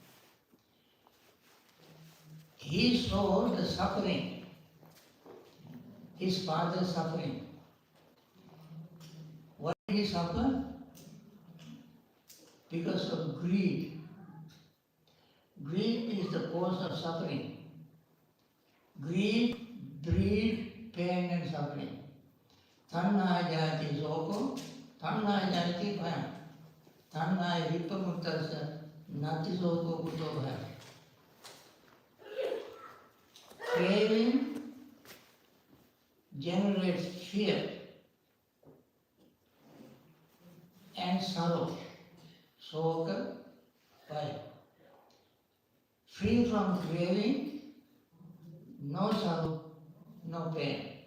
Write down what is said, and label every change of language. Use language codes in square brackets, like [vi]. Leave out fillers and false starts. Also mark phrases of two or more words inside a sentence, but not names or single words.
[en] He saw the suffering, his father's suffering. Why did he suffer? Because of greed. Greed is the cause of suffering. Greed breeds pain and suffering. [pi] Tanha jati soko, tanha jati bhayam. Tanha vipamuttasya nati soko kuto bhayam. [en] Craving generates fear and sorrow. [pi] Soka, bhayam. [en] Free from craving, no sorrow, no pain.